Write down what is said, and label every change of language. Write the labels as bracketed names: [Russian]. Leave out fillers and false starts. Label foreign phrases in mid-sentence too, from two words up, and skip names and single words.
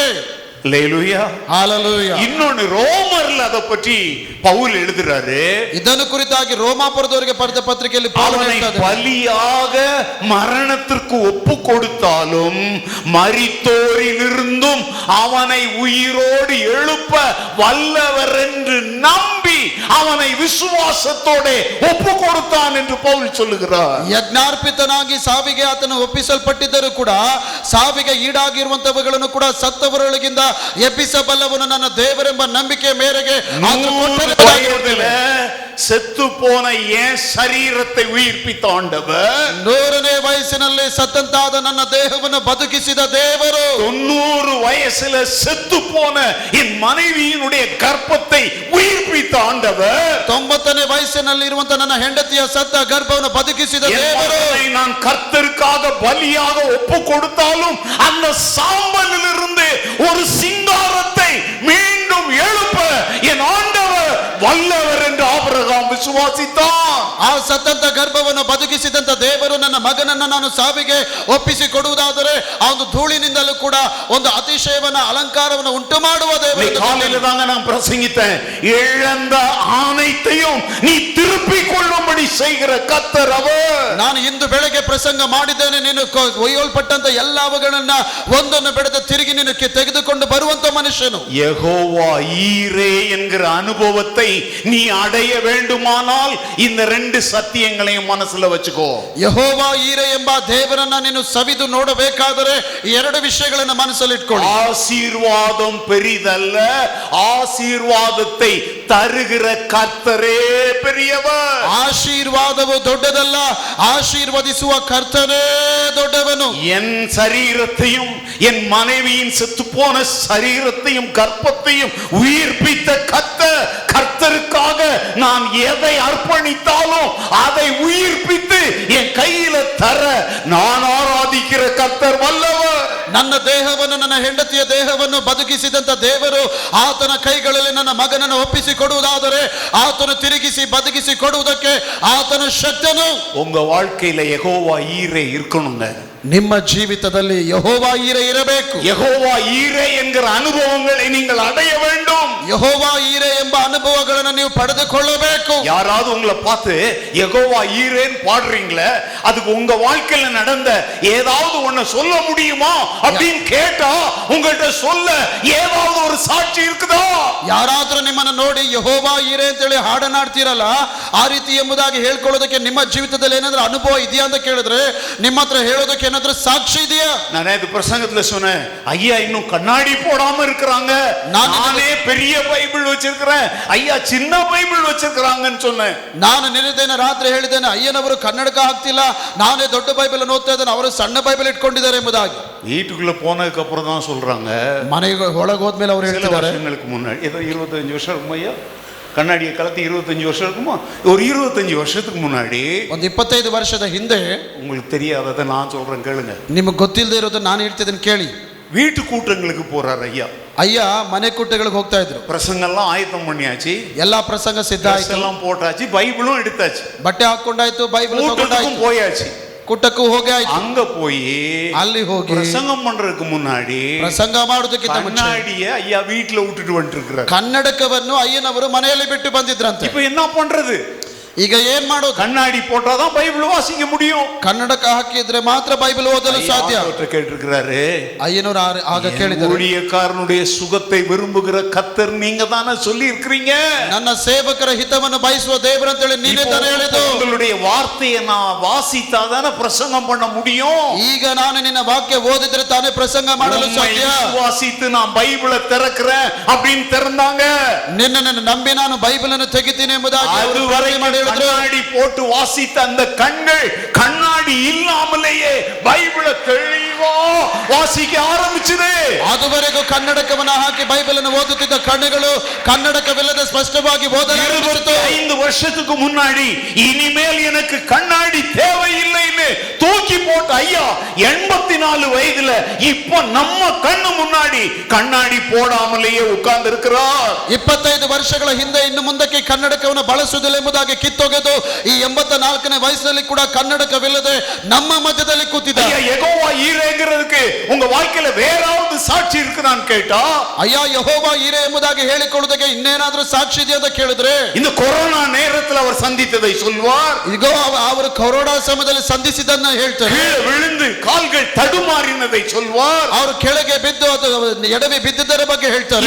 [Tamil] அல்லேலூயா, ஹalleluya. இன்னொன்னு, ரோமர்ல அத பற்றி பவுல் எழுதுறாரு. [Kannada] ಇದನ್ನು ಕುರಿತಾಗಿ ರೋಮಾಪುರದವರಿಗೆ ಬರೆದ ಪತ್ರಿಕೆಯಲ್ಲಿ ಪೌಲನು [Tamil] அவனை [Kannada] ಹೇಳ್ತಾನೆ, [Tamil] பலியாக மரணத்திற்கு ஒப்பு கொடுத்தாலும் மரித்தோரிலிருந்தும் அவனை உயிரோடு எழுப்ப வல்லவர் என்று நம்பி அவனை விசுவாசத்தோட ஒப்பு கொடுத்தான் என்று பவுல் சொல்லுகிறார். [Kannada] ಯಜ್ಞಾರ್ಪಿತನಾಗಿ ಸಾವಿಗೆ ಆತನು ಒಪ್ಪಿಸಲ್ಪಟ್ಟಿದ್ದರೂ ಕೂಡ ಸಾವಿಗೆ ಈಡಾಗಿರುವಂತವುಗಳನ್ನು ಕೂಡ ಸತ್ತವರೊಳಗಿಂದ ಎಬ್ಬಿಸಬಲ್ಲವನು ನನ್ನ ದೇವರೆಂಬ ನಂಬಿಕೆ ಮೇರೆಗೆ [Tamil] செத்து போன என் சரீரத்தை உயிர்ப்பித்த ஆண்டவர், [Kannada] 100ನೇ ವಯಸ್ಸಿನಲ್ಲಿ ಸತ್ತಂತಾದ ನನ್ನ ದೇಹವನ್ನು ಬದುಕಿಸಿದ ದೇವರು, [Tamil] 90 வயசுல செத்து போன என் மனைவியினுடைய கர்ப்பத்தை உயிர்ப்பித்த ஆண்டவர், [Kannada] 90ನೇ ವಯಸ್ಸಿನಲ್ಲಿ ಇರುವಂತ ನನ್ನ ಹೆಂಡತಿಯ ಸತ್ತ ಗರ್ಭವನ್ನು ಬದುಕಿಸಿದ ದೇವರು. [Tamil] நான் கர்த்தருக்காக பலியாக ஒப்பு கொடுத்தாலும் அந்த சாம்பலிலிருந்து ஒரு சிங்காரத்தை மீண்டும் எழுப்ப என் ஆண்டவர் வல்லவர் என்று ஆபிரகாம் விசுவாசித்தான். [Kannada] ಆ ಸತ್ತಂತ ಗರ್ಭವನ್ನು ಬದುಕಿಸಿದಂತ ದೇವರು ನನ್ನ ಮಗನನ್ನು ನಾನು ಸಾವಿಗೆ ಒಪ್ಪಿಸಿ ಕೊಡುವುದಾದರೆ ಆ ಒಂದು ಧೂಳಿನಿಂದಲೂ ಕೂಡ ಒಂದು ಅತಿಶಯವನ್ನ ಅಲಂಕಾರವನ್ನು ಉಂಟು ಮಾಡುವ ದೇವರು. [Tamil] காலையில தாங்க நான் பிரசங்கித்தேன், இழந்த அனைத்தையும் நீ திருப்பிக் கொள்ளும்படி செய்கிற கர்த்தர் அவர். [Kannada] ನಾನು ಇಂದು ಬೆಳಗ್ಗೆ ಪ್ರಸಂಗ ಮಾಡಿದ್ದೇನೆ, ನೀನು ಒಯ್ಯಲ್ಪಟ್ಟಂತ ಎಲ್ಲವುಗಳನ್ನ ಒಂದನ್ನು ಬಿಡದೆ ತಿರುಗಿ ನೀನು ತೆಗೆದುಕೊಂಡು ಬರುವಂತ ಮನುಷ್ಯನು. [Tamil] யெகோவா ஈரே என்கிற அனுபவத்தை நீ அடைய வேண்டுமானால் இந்த 2 சத்தியங்களையும் மனசுல வச்சுக்கோ. [Kannada] ಯೆಹೋವಾ ಈರೆ ಎಂಬ ದೇವರನ್ನ ನೀನು ಸವಿದು ನೋಡಬೇಕಾದರೆ 2 ವಿಷಯಗಳನ್ನು ಮನಸ್ಸಲ್ಲಿ ಇಟ್ಕೊಳ್ಳಿ. [Tamil] ஆசீர்வாதம் பெரிதல்ல, ஆசீர்வாதத்தை தருகிற கர்த்தரே பெரியவர். [Kannada] ಆಶೀರ್ವಾದವು ದೊಡ್ಡದಲ್ಲ, ಆಶೀರ್ವದಿಸುವ ಕರ್ತನೇ ದೊಡ್ಡವನು. [Tamil] என் சரீரத்தையும் என் மனைவியின் செத்துப்போன சரீரத்தையும் கர்ப்பத்தையும் உயிர்ப்பித்த கர்த்தருக்காக நான் எதை அர்ப்பணித்தாலும் அதை உயிர்ப்பித்து என் கையில தர நான் ஆராதிக்கிற கர்த்தர் வல்லவர். [Kannada] ನನ್ನ ದೇಹವನ್ನು, ನನ್ನ ಹೆಂಡತಿಯ ದೇಹವನ್ನು ಬದುಕಿಸಿದಂತ ದೇವರು ಆತನ ಕೈಗಳಲ್ಲಿ ನನ್ನ ಮಗನನ್ನು ಒಪ್ಪಿಸಿ ಕೊಡುವುದಾದರೆ ಆತನು ತಿರುಗಿಸಿ ಬದುಕಿಸಿ ಕೊಡುವುದಕ್ಕೆ ಆತನ ಶಕ್ತನು. [Tamil] உங்க வாழ்க்கையில யெகோவா ஈரே இருக்கணுங்க. [Kannada] ನಿಮ್ಮ ಜೀವಿತದಲ್ಲಿ ಯೆಹೋವಾ ಈರೆ ಇರಬೇಕು. [Tamil] யெகோவா ஈரே என்கிற அனுபவங்களை நீங்கள் அடைய வேண்டும். [Kannada] ಯೆಹೋವಾ ಈರೆ ಎಂಬ ಅನುಭವಗಳನ್ನು ನೀವು ಪಡೆದುಕೊಳ್ಳಬೇಕು. [Tamil] யாராவது உங்களை பார்த்து யெகோவா ஈரேன்னு பாடுறீங்களே, அதுக்கு உங்க வாழ்க்கையில நடந்த ஏதாவது ஒண்ணு சொல்ல முடியுமா அப்படின்னு கேட்டா உங்கள்கிட்ட சொல்ல ஏதாவது ஒரு சாட்சி இருக்குதா? [Kannada] ಯಾರಾದ್ರೂ ನಿಮ್ಮನ್ನು ನೋಡಿ ಯೆಹೋವಾ ಈರೆ ಅಂತೇಳಿ ಹಾಡನಾಡ್ತೀರಲ್ಲ, ಆ ರೀತಿ ಎಂಬುದಾಗಿ ಹೇಳ್ಕೊಳ್ಳೋದಕ್ಕೆ ನಿಮ್ಮ ಜೀವಿತದಲ್ಲಿ ಏನಾದ್ರೂ ಅನುಭವ ಇದೆಯಾ ಅಂತ ಕೇಳಿದ್ರೆ ನಿಮ್ಮ ಹತ್ರ ಹೇಳೋದಕ್ಕೆ ಏನಾದ್ರೂ ಸಾಕ್ಷಿ ಇದೆಯಾ? [Tamil] நானே இது பிரசங்கத்துல சொன்னேன், ஐயா இன்னும் கண்ணாடி போடாம இருக்கிறாங்க, நானே பெரிய பைபிள் வச்சிருக்கிறேன், ஐயா சின்ன பைபிள் வச்சிருக்கிறாங்கன்னு சொன்னேன். [Kannada] ನಾನು ನಿನ್ನೆ ರಾತ್ರಿ ಹೇಳಿದ್ದೇನೆ, ಅಯ್ಯನವರು ಕನ್ನಡಕ ಹಾಕ್ತಿಲ್ಲ, ನಾನೇ ದೊಡ್ಡ ಬೈಬಲ್ ಓದ್ತಾ ಇದ್ದೇನೆ, ಅವರು ಸಣ್ಣ ಬೈಬಲ್ ಇಟ್ಕೊಂಡಿದ್ದಾರೆ ಎಂಬುದಾಗಿ. [Tamil] வீட்டுக்குள்ள போனதுக்கு அப்புறம் தான் சொல்றாங்க, [Kannada] ಮನೆಗೆ ಒಳಗೆ ಹೋದ್ಮೇಲೆ ಅವರು ಹೇಳ್ತಿದ್ದಾರೆ, [Tamil] வருஷங்களுக்கு முன்னாடி ஏதோ 25 வருஷம் இருக்குமா ஐயா, கண்ணாடியை கலத்தி 25 வருஷம் இருக்குமா, ஒரு 25 வருஷத்துக்கு முன்னாடி, [Kannada] ಒಂದು 25 ವರ್ಷದ ಹಿಂದೆ, [Tamil] உங்களுக்கு தெரியாததை நான் சொல்றேன் கேளுங்க, [Kannada] ನಿಮಗೆ ಗೊತ್ತಿಲ್ಲದೆ ಇರೋದು ನಾನು ಹೇಳ್ತಿದ್ದೇನೆ ಕೇಳಿ. [Tamil] வீட்டு கூட்டங்களுக்கு போறாரு ஐயா. [Kannada] ಅಯ್ಯ ಮನೆ ಕೂಟಗಳಿಗೆ ಹೋಗ್ತಾ ಇದ್ರು, [Tamil] பிரசங்கெல்லாம் ஆயத்தம் பண்ணியாச்சு, [Kannada] ಎಲ್ಲಾ ಪ್ರಸಂಗ ಸಿದ್ಧ ಆಯ್ತು, [Tamil] எல்லாம் போட்டாச்சு, பைபிளும் எடுத்தாச்சு, [Kannada] ಬಟ್ಟೆ ಹಾಕೊಂಡಾಯ್ತು, ಬೈಬಲ್ ತಗೊಂಡಾಯ್ತು, [Tamil] போயாச்சு, [Kannada] ಕೂಟಕ್ಕೂ ಹೋಗಿ ಆಯ್ತು. [Tamil] அங்க போய் [Kannada] ಅಲ್ಲಿ ಹೋಗಿ [Tamil] பிரசங்கம் பண்றதுக்கு முன்னாடி [Kannada] ಪ್ರಸಂಗ ಮಾಡೋದಕ್ಕಿಂತ ಮುಂಚೆ [Tamil] கண்ணாடிய ஐயா வீட்டுல விட்டுட்டு வந்துட்டு இருக்கிறார். [Kannada] ಕನ್ನಡಕವನ್ನು ಅಯ್ಯನವರು ಮನೆಯಲ್ಲಿ ಬಿಟ್ಟು ಬಂದಿದ್ರಂತೆ. [Tamil] இப்ப என்ன பண்றது? [Kannada] ಈಗ ಏನ್ ಮಾಡೋದು? [Tamil] கண்ணாடி போட்டாதான் பைபிள் வாசிக்க முடியும். [Kannada] ಕನ್ನಡಕ ಹಾಕಿದ್ರೆ ಮಾತ್ರ ಬೈಬಲ್ ಓದಲು ಸಾಧ್ಯ. [Tamil] கேட்டிருக்கிறாரு [Kannada] ಅಯ್ಯನವರು ಆಗ ಕೇಳಿದರು, [Tamil] ஊழியக்காரனுடைய சுகத்தை விரும்புகிற கர்த்தர் நீங்க தானே சொல்லி இருக்கிறீங்க, [Kannada] ನನ್ನ ಸೇವಕರ ಹಿತವನ್ನು ಬಯಸುವ ದೇವರು ಅಂತ ಹೇಳಿ ನೀನೇ ತಾನೇ ಹೇಳಿದ್ದು. [Tamil] உங்களுடைய வார்த்தையை நான் வாசித்தாதானே பிரசங்கம் பண்ண முடியும். [Kannada] ಈಗ ನಾನು ನಿನ್ನ ವಾಕ್ಯ ಓದಿದ್ರೆ ತಾನೇ ಪ್ರಸಂಗ ಮಾಡಲು ಸಾಧ್ಯ. [Tamil] வாசித்து நான் பைபிளை திறக்கிறேன் அப்படின்னு திறந்தாங்க. [Kannada] ನಿನ್ನನ್ನು ನಂಬಿ ನಾನು ಬೈಬಲ್ ಅನ್ನು ತೆಗಿತೀನಿ ಎಂಬುದಾಗಿ [Tamil] அதுவரை கண்ணாடி போட்டு வாசித்த அந்த கண்கள் கண்ணாடி இல்லாமலேயே பைபிளை தெளிவா வாசிக்க ஆரம்பிச்சது. [Kannada] ಅದುವರೆಗೂ ಕನ್ನಡಕವನ್ನು ಹಾಕಿ ಬೈಬಲ್ ಅನ್ನು ಓದುತ್ತಿದ್ದ ಕಣ್ಣುಗಳು ಕನ್ನಡಕವಿಲ್ಲದೆ ಸ್ಪಷ್ಟವಾಗಿ ಓದಲು ಆರಂಭಿಸಿತು. [Tamil] 25 வருஷத்துக்கு முன்னாடி இனிமேல் எனக்கு கண்ணாடி தேவையில்லைன்னு தூக்கி போட்ட ஐயா 84 வயதுல இப்ப நம்ம கண்ணு முன்னாடி கண்ணாடி போடாமலேயே உட்கார்ந்து இருக்கிறார். [Kannada] 25 ವರ್ಷಗಳ ಹಿಂದೆ ಇನ್ನು ಮುಂದಕ್ಕೆ ಕನ್ನಡಕವನ್ನು ಬಳಸುವುದಿಲ್ಲ ಎಂಬುದಾಗಿ ಕಿತ್ತೊಗೆದು ಈ 84ನೇ ವಯಸ್ಸಿನಲ್ಲಿ ಕೂಡ ಕನ್ನಡಕವಿಲ್ಲದೆ ನಮ್ಮ ಮಧ್ಯದಲ್ಲಿ ಕೂತಿದ್ದಾರೆ. [Tamil] ஐயா யெகோவா ஈரேங்கிறதுக்கு உங்க வாழ்க்கையில வேறாவது சாட்சி இருக்குதான்னு கேட்டா, [Kannada] ಅಯ್ಯ ಯೆಹೋವಾ ಈರೆ ಎಂಬುದಾಗಿ ಹೇಳಿಕೊಳ್ಳುವುದಕ್ಕೆ ಇನ್ನೇನಾದ್ರೂ ಸಾಕ್ಷಿ ಇದೆಯಾ ಅಂತ ಕೇಳಿದ್ರೆ, [Tamil] இந்த கொரோனா நேரத்தில் அவர் சந்தித்ததை சொல்வார். [Kannada] ಈಗ ಅವರು ಕೊರೋನಾ ಸಮಯದಲ್ಲಿ ಸಂಧಿಸಿದ್ದನ್ನ ಹೇಳ್ತಾರೆ, [Tamil] கீழே விழுந்து கால்கள் தடுமாறினதை சொல்வார். [Kannada] ಅವರು ಕೆಳಗೆ ಬಿದ್ದು ಅದು ಎಡವಿ ಬಿದ್ದಿದ್ದರ ಬಗ್ಗೆ ಹೇಳ್ತಾರೆ.